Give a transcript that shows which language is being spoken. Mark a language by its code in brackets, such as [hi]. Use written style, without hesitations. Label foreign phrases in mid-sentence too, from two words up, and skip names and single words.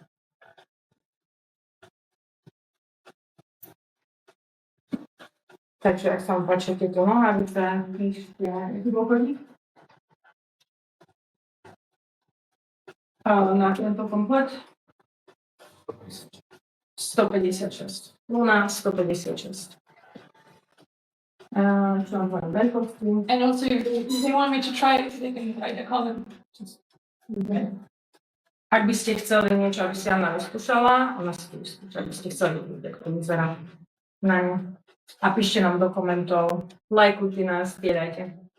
[sk] Takže ak sa vám páčia tieto nohavice, píšte dôvodník. Na tento komplet 156. Luna 156. Čo vám poviem, veľkosti. [en] And also, if they want me to try it, they can write a comment. [sk] Ak by ste chceli niečo, aby si Anna vyskúšala, ona si to vyskúša, aby ste chceli vidieť, ako to vyzerá. A píšte nám do komentov, lajkujte nás, zdieľajte.